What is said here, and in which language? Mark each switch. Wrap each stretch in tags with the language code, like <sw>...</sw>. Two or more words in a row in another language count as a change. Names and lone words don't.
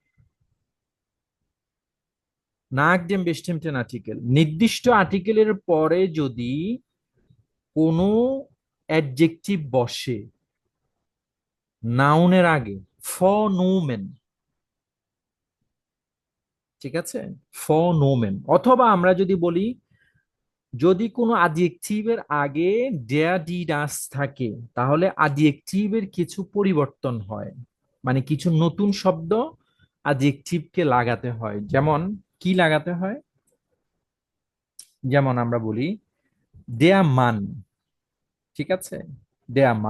<de>nach dem bestimmten Artikel,</de> <bn>নির্দিষ্ট আর্টিকেলের পরে যদি কোনো অ্যাডজেক্টিভ বসে নাউনের আগে, ফনোমেন, ঠিক আছে, ফনোমেন। অথবা আমরা যদি বলি, যদি কোনো adjective-এর আগে</bn> <de>der die das</de> <bn>থাকে, তাহলে adjective-এর কিছু পরিবর্তন হয়, মানে কিছু নতুন শব্দ adjective-কে লাগাতে হয়। যেমন কি লাগাতে হয়? যেমন আমরা বলি</bn> <de>der Mann,</de> <bn>ঠিক আছে,</bn> <de>der Mann।</de>